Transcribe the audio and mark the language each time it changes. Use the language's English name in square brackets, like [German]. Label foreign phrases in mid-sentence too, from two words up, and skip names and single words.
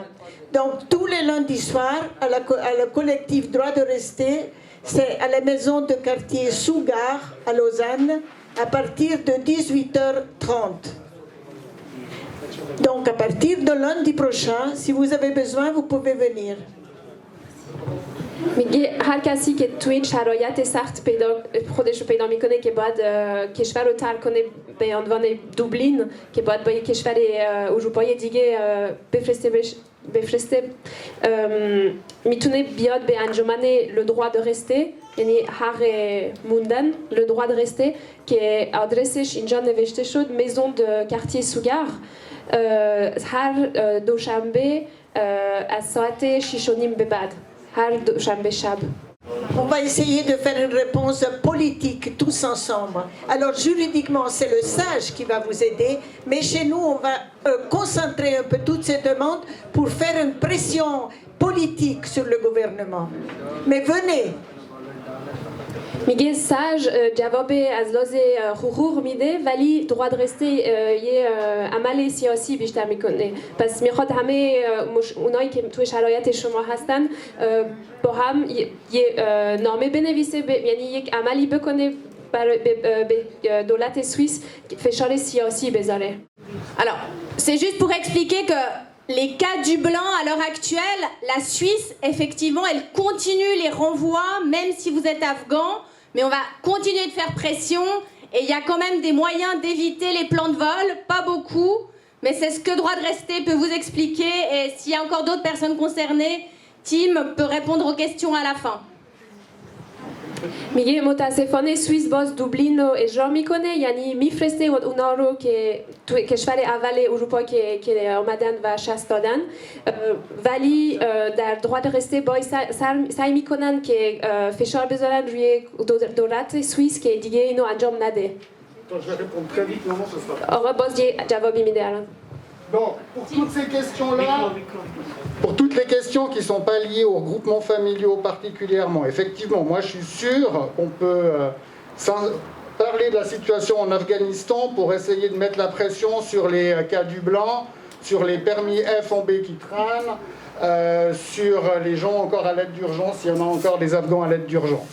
[French] Donc tous les lundis soirs, à le collectif Droit de rester, c'est à la maison de quartier Sougar à Lausanne, à partir de 18h30. Donc à partir de lundi prochain, si vous avez besoin, vous pouvez venir. [Persian] میگه هر کسی که توی این شرایط سخت خودش رو پیدا میکنه که باید کشور رو ترک کنه به عنوان دوبلین که باید با یک کشور اروپایی دیگه بفرسته میتونه بیاد به انجمن Le Droit de Rester یعنی حق موندن Le Droit de Rester که آدرسش اینجا نوشته شد Maison de Quartier Sougar هر دوشنبه از ساعت 6:30 به بعد [French] On va essayer de faire une réponse politique tous ensemble. Alors juridiquement, c'est le SAGE qui va vous aider, mais chez nous, on va concentrer un peu toutes ces demandes pour faire une pression politique sur le gouvernement. Mais venez. [Persian] میگه ساج جواب از لحاظ حقوق میده ولی droit de rester یه عمل سیاسی بیشتر میکنه پس میخواد همه اونایی که توی شرایط شما هستن با هم یه نامه بنویسه یعنی یک عملی بکنه برای به دولت سوئیس فشار سیاسی بذاره. [French] Alors, c'est juste pour expliquer que les cas du blanc à l'heure actuelle, la Suisse, effectivement, elle continue les renvois, même si vous êtes afghan, mais on va continuer de faire pression et il y a quand même des moyens d'éviter les plans de vol, pas beaucoup, mais c'est ce que Droit de Rester peut vous expliquer et s'il y a encore d'autres personnes concernées, Tim peut répondre aux questions à la fin. [Persian] میگه متاسفانه سوئیس باز دوبلین رو اجرا میکنه یعنی میفرسته اونا رو که تو کشور اول اروپا که آمدن و شست دادن ولی در droit de rester سعی میکنن که فشار بذارن روی دولت سوئیس که دیگه اینو انجام نده. آقا باز یه جوابی میده الان. [French] Bon, pour toutes ces questions-là, pour toutes les questions qui ne sont pas liées aux regroupements familiaux particulièrement, effectivement, moi je suis sûr qu'on peut parler de la situation en Afghanistan pour essayer de mettre la pression sur les cas du blanc, sur les permis F en B qui traînent, sur les gens encore à l'aide d'urgence, s'il y en a encore des Afghans à l'aide d'urgence.